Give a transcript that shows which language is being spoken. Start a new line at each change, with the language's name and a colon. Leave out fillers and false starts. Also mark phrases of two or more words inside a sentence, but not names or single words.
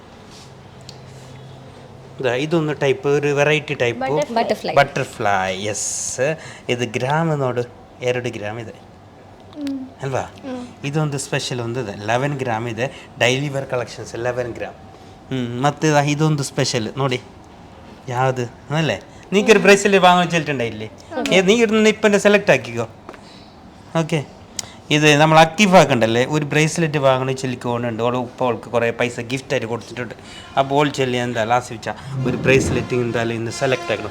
Kannada: ಇದೊಂದು ಟೈಪ್, ഒരു ವೆರೈಟಿ ಟೈಪ್ ಬಟರ್ಫ್ಲೈ. ಎಸ್, ಇದು ಗ್ರಾಮ್ ನೋಡು 2 ಗ್ರಾಮ್ ಇದೆ ಅಲ್ವಾ? ಇದೊಂದು ಸ್ಪೆಷಲ್ ಒಂದು ಇದೆ, 11 ಗ್ರಾಮ್ ಇದೆ. ಡೈಲಿ ವೇರ್ ಕಲೆಕ್ಷನ್ಸ್ 11 ಗ್ರಾಮ್. ಮತ್ತು ಇದೊಂದು ಸ್ಪೆಷಲ್ ನೋಡಿ, ಯಾವುದು അല്ലേ?
Malayalam: നീക്കൊരു ബ്രേസ്ലെറ്റ് വാങ്ങാൻ വെച്ചിട്ടുണ്ടായില്ലേ? നീ ഇടുന്ന ഇപ്പം സെലക്ട് ആക്കിക്കോ. ഓക്കെ, ഇത് നമ്മൾ അക്കീഫാക്കണ്ടല്ലേ, ഒരു ബ്രേസ്ലെറ്റ് വാങ്ങണ ചൊല്ലിക്കോണ്ടുണ്ട്. ഓളെ ഉപ്പ അവൾക്ക് കുറേ പൈസ ഗിഫ്റ്റായിട്ട് കൊടുത്തിട്ടുണ്ട്. അപ്പോൾ ഓൾ ചൊല്ലി എന്താ ലാസ്റ്റ് വെച്ചാൽ ഒരു ബ്രേസ്ലെറ്റ് എന്തായാലും ഇന്ന് സെലക്ട് ആക്കണം.